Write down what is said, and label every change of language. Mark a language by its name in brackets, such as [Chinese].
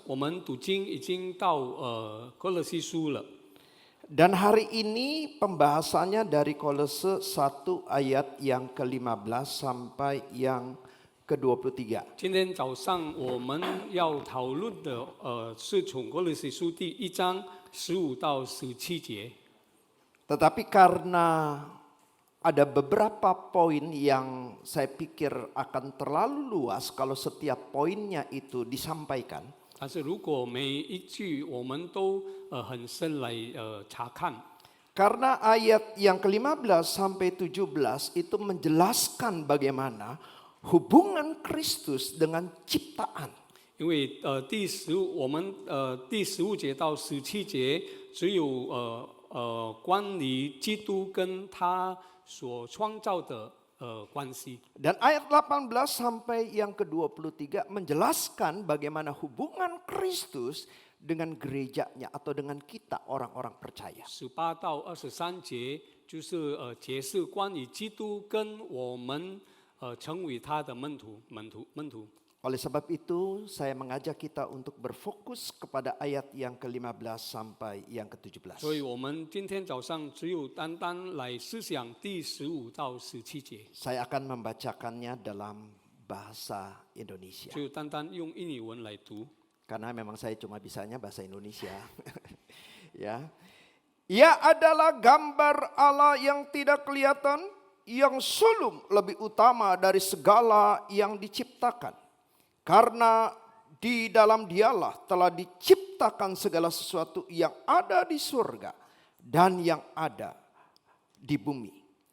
[Chinese] 我们读经已经到哥罗西书了。 [Indonesian] Dan hari ini pembahasannya dari Kolose 1 ayat yang ke-15 sampai yang ke-23. [Chinese] 今天早上我们要讨论的是从哥罗西书第1章15到17节。 [Indonesian] Tetapi karena ada beberapa poin yang saya pikir akan terlalu luas kalau setiap poinnya itu disampaikan. [Chinese] 但是如果每一句我们都很深来查看， [Indonesian] Karena ayat yang ke-15 sampai 17 itu menjelaskan bagaimana hubungan Kristus dengan ciptaan. [Chinese] 因为我们第15节到17节只有关于基督跟他所创造的关系。 [Indonesian] Dan ayat 18 sampai yang ke-23 menjelaskan bagaimana hubungan Kristus dengan gerejanya atau dengan kita orang-orang percaya. [Chinese] 18到23节就是解释关于基督跟我们成为他的门徒。 [Indonesian] Oleh sebab itu saya mengajak kita untuk berfokus kepada ayat yang ke-15 sampai yang ke-17. [Chinese] 所以我们今天早上只有单单来思想第15到17节， [Indonesian] Saya akan membacakannya dalam bahasa Indonesia. [Chinese] 只有单单用印尼文来读。 [Indonesian] Karena memang saya cuma bisanya bahasa Indonesia. Ya. Ia adalah gambar Allah yang tidak kelihatan, yang sulung lebih utama dari segala yang diciptakan. Karena di dalam Dialah telah diciptakan segala sesuatu yang ada di surga dan yang ada di bumi.